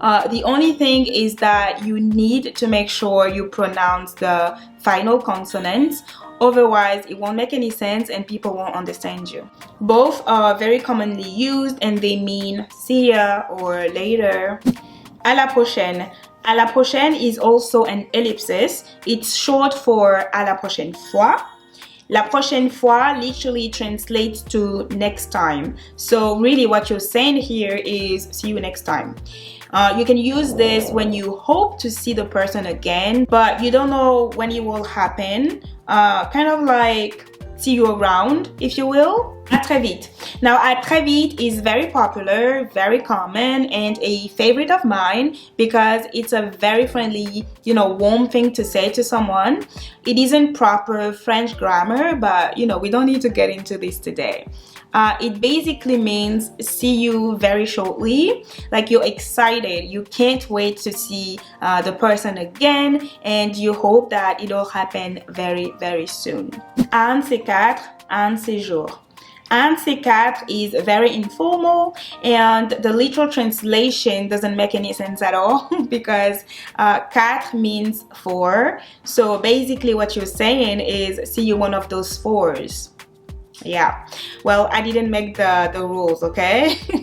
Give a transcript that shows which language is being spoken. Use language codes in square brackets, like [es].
[en] The only thing is that you need to make sure you pronounce the final consonants. Otherwise, it won't make any sense and people won't understand you. Both are very commonly used and they mean see ya or later. [fr] À la prochaine. À la prochaine [en] is also an ellipsis. It's short for [fr] à la prochaine fois. La prochaine fois [en] literally translates to next time. So really what you're saying here is see you next time. You can use this when you hope to see the person again, but you don't know when it will happen. Kind of like see you around, if you will. [fr] À très vite. [en] Now, [fr] à très vite [en] is very popular, very common, and a favorite of mine because it's a very friendly, warm thing to say to someone. It isn't proper French grammar, but, we don't need to get into this today. It basically means see you very shortly, like you're excited, you can't wait to see the person again, and you hope that it'll happen very, very soon. [fr] Un de ces quatre, un de ces jours. Un de ces quatre [en] is very informal, and the literal translation doesn't make any sense at all because quatre means four. So basically what you're saying is see you one of those fours. Yeah, well, I didn't make the rules, okay?